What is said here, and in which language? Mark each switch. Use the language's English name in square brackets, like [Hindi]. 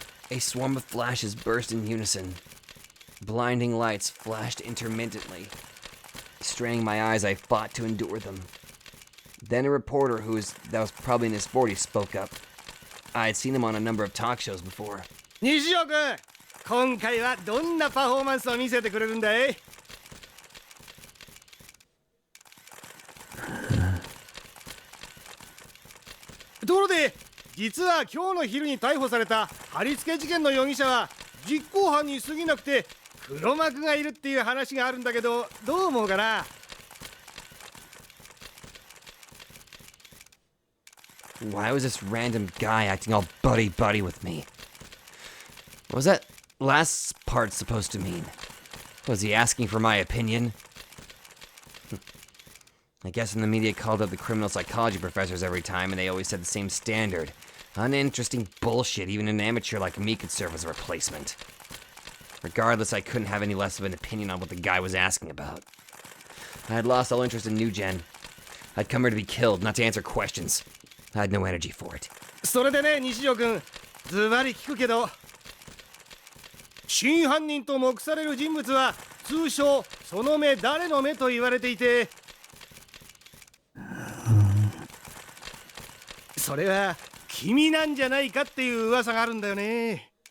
[English] A swarm of flashes burst in unison. Blinding lights flashed intermittently. Straining my eyes, I fought to endure them. Then a reporter that was probably in his 40s spoke up. I had seen him on a number of talk shows before. [Japanese] 西尾君、今回はどんなパフォーマンスを見せてくれるんだい？ところで、実は今日の昼に逮捕された貼り付け事件の容疑者は実行犯に過ぎなくて黒幕がいるっていう話があるんだけど、どう思うかな？ [English] Why was this random guy acting all buddy-buddy with me? What was that last part supposed to mean? Was he asking for my opinion? I guess when the media called up the criminal psychology professors every time and they always said the same standard. Uninteresting bullshit, even an amateur like me could serve as a replacement. Regardless, I couldn't have any less of an opinion on what the guy was asking about. I had lost all interest in New Gen. I'd come here to be killed, not to answer questions. I had no energy for it. [Japanese] それでね、西尾君、ズバリ聞くけど、真犯人と目される人物は通称その目誰の目と言われていて、それは君なんじゃないかっていう噂があるんだよね。